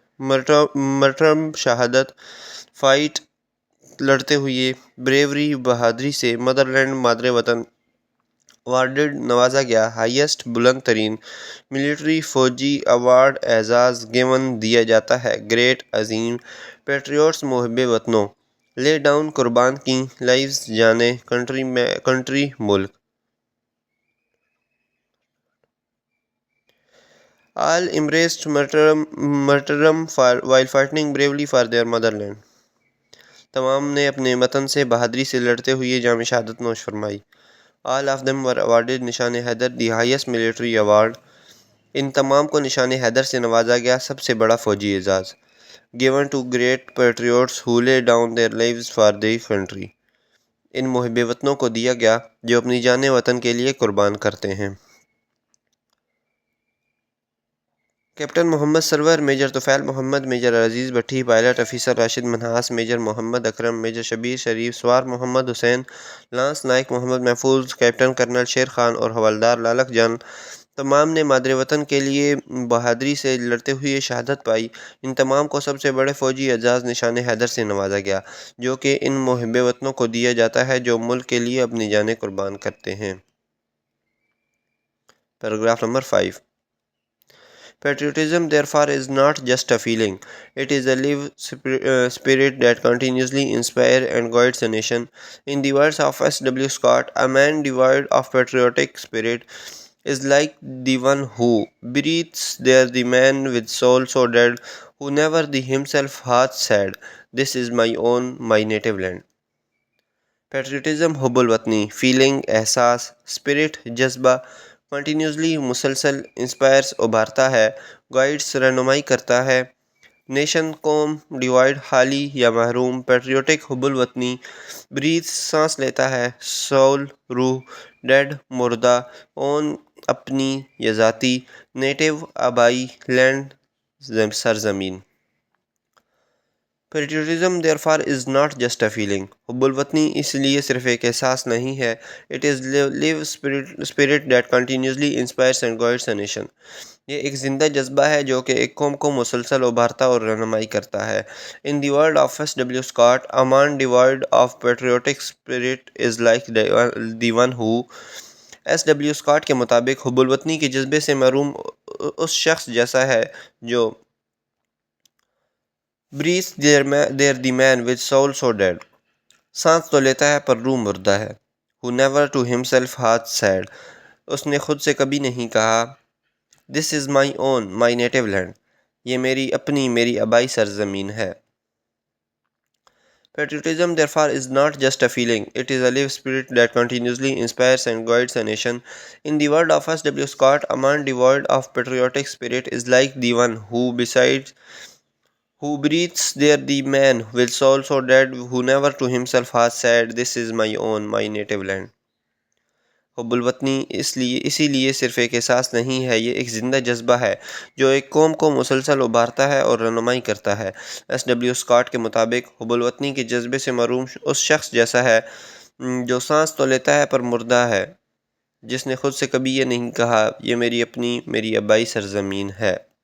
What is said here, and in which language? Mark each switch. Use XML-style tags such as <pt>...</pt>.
<ur>martyrdom شہادت. Fight لڑتے ہوئے. bravery بہادری سے. motherland مادر وطن. awarded نوازا گیا. highest بلند ترین. ملٹری فوجی. award اعزاز. given دیا جاتا ہے. great عظیم. patriots محب وطنوں. lay down قربان کی. lives جانیں. country Malik.</ur> <en>all embraced martyrdom while fighting bravely for their motherland.</en> <ur>تمام نے اپنے وطن سے بہادری سے لڑتے ہوئے جام شہادت نوش فرمائی.</ur> <en>All of them were awarded نشان-e-حیدر, the highest military award.</en> <ur>ان تمام کو نشان حیدر سے نوازا گیا، سب سے بڑا فوجی اعزاز.</ur> <en>Given to great patriots who lay down their lives for their country.</en> <ur>ان محب وطنوں کو دیا گیا جو اپنی جانیں وطن کے لیے قربان کرتے ہیں. کیپٹن محمد سرور، میجر طفیل محمد، میجر عزیز بھٹی، pilot officer Rashid Minhas, major محمد اکرم، میجر شبیر شریف، سوار محمد حسین، لانس نائک محمد محفوظ، کیپٹن کرنل شیر خان اور حوالدار لالک جان. تمام نے مادر وطن کے لیے بہادری سے لڑتے ہوئے شہادت پائی. ان تمام کو سب سے بڑے فوجی اعزاز نشان حیدر سے نوازا گیا، جو کہ ان محب وطنوں کو دیا جاتا ہے جو ملک کے لیے اپنی جانیں قربان کرتے ہیں. Paragraph number 5.</ur> <en>Patriotism, therefore, is not just a feeling. It is a live spirit that continuously inspires and guides a nation. In the words of S. W. Scott, a man devoid of patriotic spirit is like the one who breathes there, the man with soul so dead, who never the himself hath said, "This is my own, my native land."</en> <ur>Patriotism حب الوطنی. feeling احساس. spirit جذبہ. Continuously مسلسل. Inspires ابھارتا ہے. Guides رہنمائی کرتا ہے. Nation قوم. ڈیوائڈ خالی یا محروم. پیٹریوٹک حب الوطنی. بریتھ سانس لیتا ہے. سول روح. ڈیڈ مردہ. اون اپنی یا ذاتی. نیٹو آبائی. لینڈ سرزمین.</ur> <en>Patriotism therefore is not just a feeling.</en> <ur>حب الوطنی اس لیے صرف ایک احساس نہیں ہے.</ur> <en>It is live spirit that continuously inspires and guides a nation.</en> <ur>یہ ایک زندہ جذبہ ہے جو کہ ایک قوم کو مسلسل ابھارتا اور رہنمائی کرتا ہے.</ur> <en>In the word of S.W. Scott, a man devoid of patriotic spirit is like the one who. S.W.</en> <ur>Scott کے مطابق حب الوطنی کے جذبے سے محروم اس شخص جیسا ہے جو</ur> <en>breathes there the man with soul so dead.</en> <ur>سانس تو لیتا ہے پر روح مردہ ہے.</ur> <en>Who never to himself hath said.</en> <ur>اس نے خود سے کبھی نہیں کہا</ur> <en>This is my own, my native land.</en> <ur>یہ میری اپنی میری آبائی سرزمین ہے.</ur> <en>Patriotism therefore is not just a feeling, it is a live spirit that continuously inspires and guides a nation. In the word of S.W. Scott, a man devoid of patriotic spirit is like the one who breathes there the man with soul so dead, who never to himself hath said, This is my own, my native land.</en> <ur>حب الوطنی اسی لیے صرف ایک احساس نہیں ہے، یہ ایک زندہ جذبہ ہے جو ایک قوم کو مسلسل ابھارتا ہے اور رہنمائی کرتا ہے.</ur> <en>S.W.</en> <ur>اسکاٹ کے مطابق حب الوطنی کے جذبے سے محروم اس شخص جیسا ہے جو سانس تو لیتا ہے پر مردہ ہے، جس نے خود سے کبھی یہ نہیں کہا یہ میری اپنی میری آبائی سرزمین ہے.</ur>